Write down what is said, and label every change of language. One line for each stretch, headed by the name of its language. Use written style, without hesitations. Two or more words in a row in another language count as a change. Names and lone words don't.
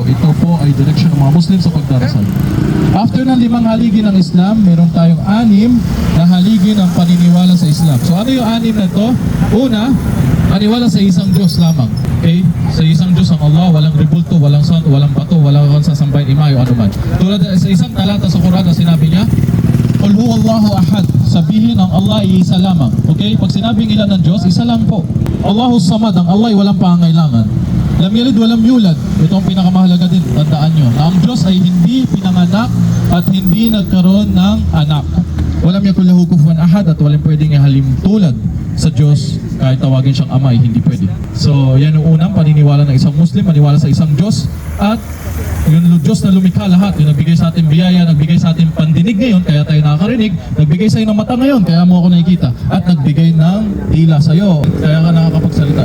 Filipino: Ito po ay direksyon ng mga Muslim sa pagdarasal. After ng 5 haligi ng Islam, meron tayong 6 na haligi ng anak. So ano yung anim na to? Una, maniwala sa isang Diyos lamang. Okay? Sa isang Diyos ang Allah, walang ribulto, walang santo, walang bato, walang sasambahin imayo, anuman. Tulad sa isang talata sa Quran na sinabi niya,
Arabic: قل هو الله أحد.
Filipino: Sabihin ang Allah ay isa lamang. Okay? Pag sinabing ilan ng Diyos, isa lang po.
Arabic: الله الصمد,
Filipino: ang Allah ay walang pangailangan.
Arabic: لم يلد ولم يولد.
Filipino: Ito ang pinakamahalaga din, tandaan nyo. Na ang Diyos ay hindi pinanganak at hindi nagkaroon ng anak.
Arabic: ولم يكن له كفوا أحد
Filipino: at walang pwedeng ihalim tulad sa Diyos kahit tawagin siyang ama ay hindi pwede. So yan ang unang paniniwala ng isang Muslim, maniwala sa isang Diyos at yung Diyos na lumikha lahat, yung nagbigay sa ating biyaya, nagbigay sa ating pandinig ngayon, kaya tayo nakakarinig, nagbigay sa iyo ng mata ngayon, kaya mo ako nakikita, at nagbigay ng tila sa iyo, kaya ka nakakapagsalita.